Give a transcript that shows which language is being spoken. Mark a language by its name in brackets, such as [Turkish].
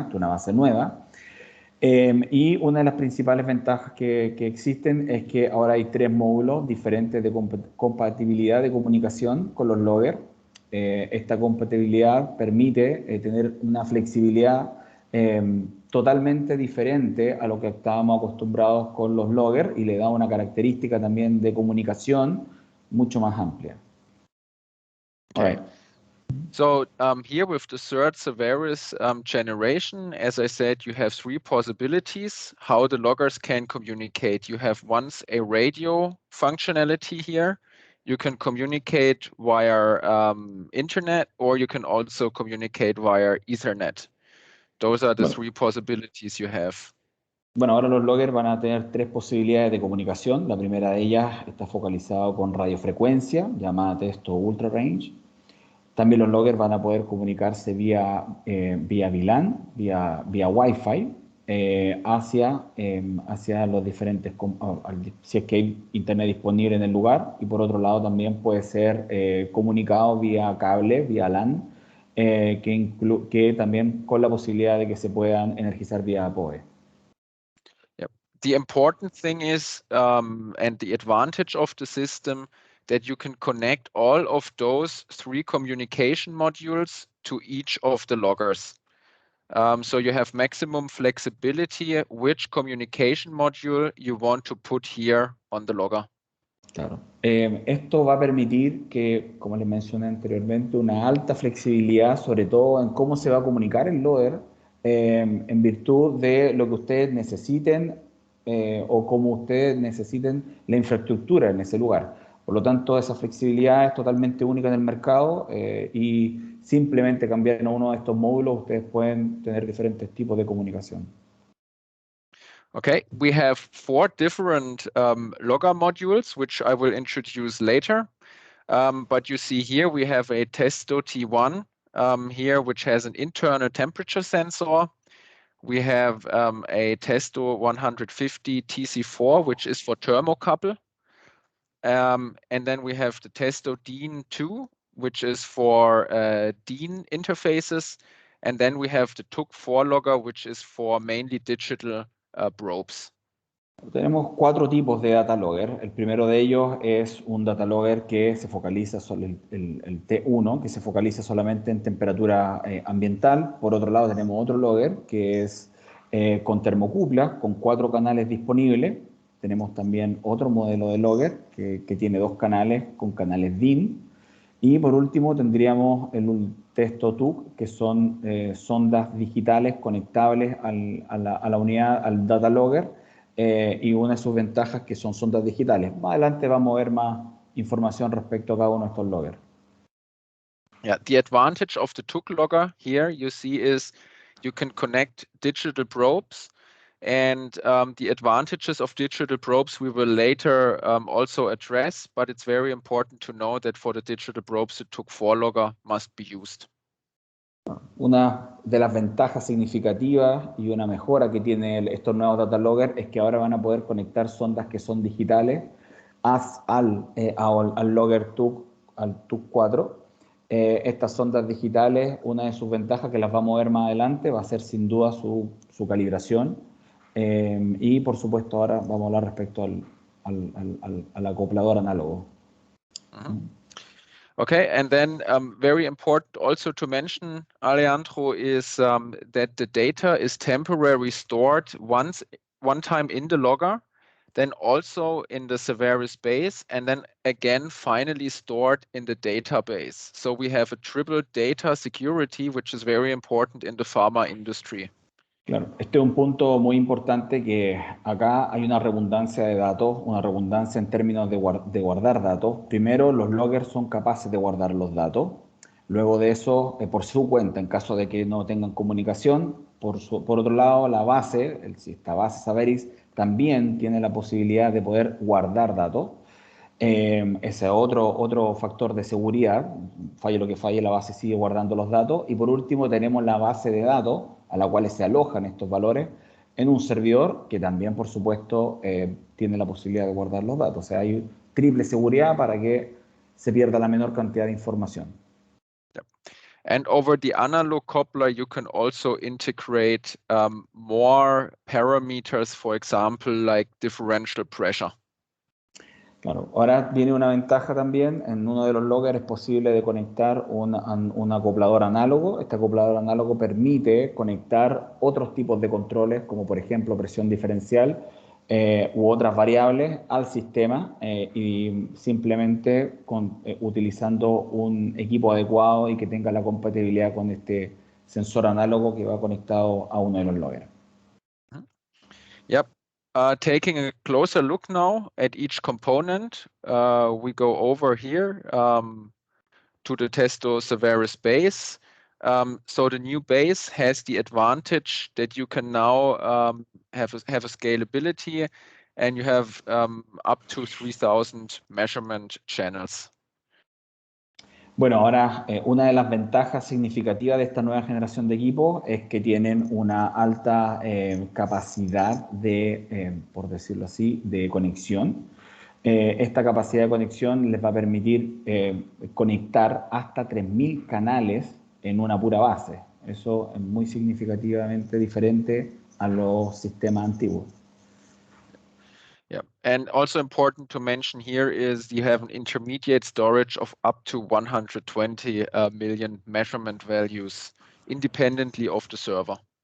[Spanish] Esta es una base nueva. Y una de las principales ventajas que existen es que ahora hay 3 módulos diferentes de compatibilidad de comunicación con los loggers. Esta compatibilidad permite tener una flexibilidad totalmente diferente a lo que estábamos acostumbrados con los loggers y le da una característica también de comunicación mucho más amplia. [English] Okay. All right. So here with the third Saveris generation, as I said, you have 3 possibilities how the loggers can communicate. You have once a radio functionality here. You can communicate via internet, or you can also communicate via Ethernet. Those are the 3 possibilities you have. [Spanish] Bueno, ahora los loggers van a tener 3 posibilidades de comunicación. La primera de ellas está focalizada con radiofrecuencia, llamada Testo Ultra Range. También los loggers van a poder comunicarse vía VLAN, vía Wi-Fi, hacia los diferentes, si es que hay internet disponible en el lugar, y por otro lado también puede ser comunicado vía cable, vía LAN, que también con la posibilidad de que se puedan energizar vía PoE. [English] Yep. The important thing is, and the advantage of the system, that you can connect all of those 3 communication modules to each of the loggers. So you have maximum flexibility which communication module you want to put here on the logger. [Spanish] Claro. Esto va a permitir que, como les mencioné anteriormente, una alta flexibilidad, sobre todo en cómo se va a comunicar el logger, en virtud de lo que ustedes necesiten o cómo ustedes necesiten la infraestructura en ese lugar. Por lo tanto, esa flexibilidad es totalmente única en el mercado y simplemente cambiando uno de estos módulos, ustedes pueden tener diferentes tipos de comunicación. [English] Okay, we have 4 different logger modules, which I will introduce later. But you see here we have a Testo T1 here, which has an internal temperature sensor. We have a Testo 150 TC4, which is for thermocouple. And then we have the Testo DIN 2, which is for DIN interfaces. And then we have the TUC4 logger, which is for mainly digital probes. [Spanish] Tenemos 4 tipos de data logger. El primero de ellos es un data logger que se focaliza sobre el T1, que se focaliza solamente en temperatura ambiental. Por otro lado tenemos otro logger que es con termocupla, con 4 canales disponibles. Tenemos también otro modelo de logger que tiene 2 canales con canales DIN. Y por último tendríamos el Testo TUC, que son sondas digitales conectables a la unidad, al data logger, y una de sus ventajas que son sondas digitales. Más adelante vamos a ver más información respecto a cada uno de estos loggers. [English] Yeah, the advantage of the TUC logger here you see is you can connect digital probes, and the advantages of digital probes we will later also address, but it's very important to know that for the digital probes the TUC4 logger must be used. [Spanish] Una de las ventajas significativas y una mejora que tienen estos nuevos data loggers es que ahora van a poder conectar sondas que son digitales al logger TUC, al TUC4. Estas sondas digitales, una de sus ventajas que las vamos a ver más adelante va a ser sin duda su calibración, y por supuesto ahora vamos a hablar respecto al acoplador análogo. [English] Okay, and then very important also to mention, Alejandro, is that the data is temporarily stored one time in the logger, then also in the Saveris base, and then again finally stored in the database. So we have a triple data security, which is very important in the pharma industry. [Spanish] Claro, este es un punto muy importante, que acá hay una redundancia de datos, una redundancia en términos de guardar datos. Primero, los loggers son capaces de guardar los datos. Luego de eso, por su cuenta, en caso de que no tengan comunicación. Por otro lado, la base, esta base Saveris, también tiene la posibilidad de poder guardar datos. Ese es otro factor de seguridad. Falle lo que falle, la base sigue guardando los datos. Y por último, tenemos la base de datos a la cual se alojan estos valores en un servidor que también, por supuesto, tiene la posibilidad de guardar los datos. O sea, hay triple seguridad para que se pierda la menor cantidad de información. [English] Yep. And over the analog coupler, you can also integrate more parameters, for example, like differential pressure. [Spanish] Claro, ahora viene una ventaja también. En uno de los loggers es posible de conectar un acoplador análogo. Este acoplador análogo permite conectar otros tipos de controles, como por ejemplo presión diferencial u otras variables al sistema, y simplemente utilizando un equipo adecuado y que tenga la compatibilidad con este sensor análogo que va conectado a uno de los loggers. [English] Yep. Taking a closer look now at each component, we go over here to the Testo Saveris base. So the new base has the advantage that you can now have a scalability, and you have up to 3,000 measurement channels. [Spanish] Bueno, ahora una de las ventajas significativas de esta nueva generación de equipos es que tienen una alta capacidad de, por decirlo así, de conexión. Esta capacidad de conexión les va a permitir conectar hasta 3.000 canales en una pura base. Eso es muy significativamente diferente a los sistemas antiguos. [English] Yeah, and also important to mention here is you have an intermediate storage of up to 120 million measurement values independently of the server.